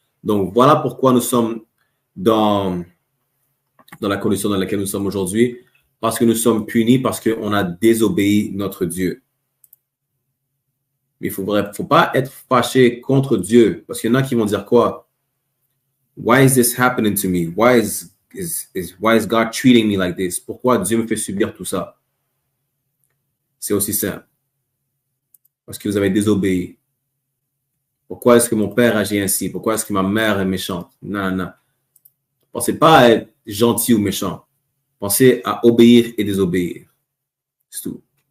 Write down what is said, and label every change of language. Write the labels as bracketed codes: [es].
[fr] Donc, voilà pourquoi nous sommes dans la condition dans laquelle nous sommes aujourd'hui, parce que nous sommes punis, parce qu'on a désobéi notre Dieu. Mais il ne faut pas être fâché contre Dieu, parce qu'il y en a qui vont dire quoi? [en] Why is this happening to me? Why is God treating me like this? [fr] Pourquoi Dieu me fait subir tout ça? C'est aussi simple. Parce que vous avez désobéi. Pourquoi est-ce que mon père agit ainsi? Pourquoi est-ce que ma mère est méchante? Non. Pensez pas à être gentil ou méchant. Pensez à obéir et désobéir. C'est tout.